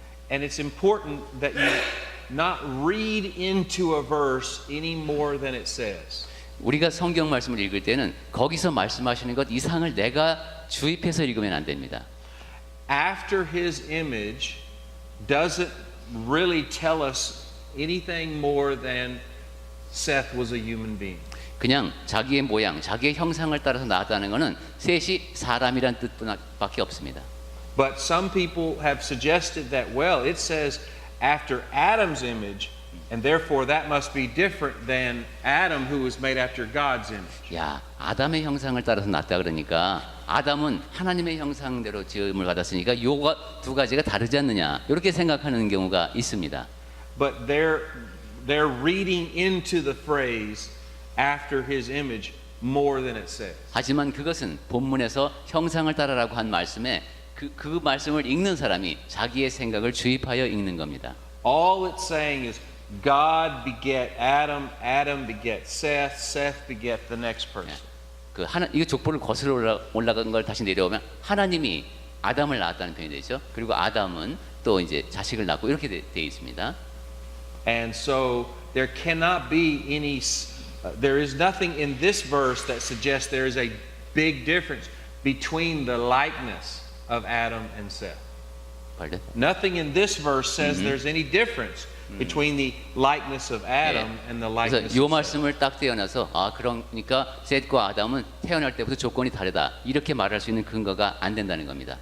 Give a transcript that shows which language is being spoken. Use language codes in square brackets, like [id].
[en] And it's important that you not read into a verse any more than it says. [ko] 우리가 성경 말씀을 읽을 때는 거기서 말씀하시는 것 이상을 내가 주입해서 읽으면 안 됩니다. [en] After his image doesn't really tell us anything more than Seth was a human being. [ko] 그냥 자기의 모양, 자기의 형상을 따라서 낳았다는 것은 셋이 사람이란 뜻밖에 없습니다. [en] But some people have suggested that, well, it says after Adam's image, and therefore that must be different than Adam who was made after God's image. [ko] 야, 아담의 형상을 따라서 낳았다 그러니까 아담은 하나님의 형상대로 지음을 받았으니까 요가 두 가지가 다르지 않느냐 이렇게 생각하는 경우가 있습니다. [en] But they're reading into the phrase after his image more than it says. [ko] 하지만 그것은 본문에서 형상을 따라라고 한 말씀에 그 말씀을 읽는 사람이 자기의 생각을 주입하여 읽는 겁니다. [en] All it's saying is God beget Adam, Adam beget Seth, Seth beget the next person. [ko] 이 족보를 거슬러 올라간 걸 다시 내려오면 하나님이 아담을 낳았다는 표현이 되죠. 그리고 아담은 또 이제 자식을 낳고 이렇게 돼 있습니다. [en] And so there cannot be there is nothing in this verse that suggests there is a big difference between the likeness of Adam and Seth. Pardon? Nothing in this verse says there's any difference between the likeness of Adam and the likeness [ko] 그래서 이 [en] of Seth. [ko] 말씀을 딱 떼어놔서 그러니까 셋과 아담은 태어날 때부터 조건이 다르다 이렇게 말할 수 있는 근거가 안 된다는 겁니다.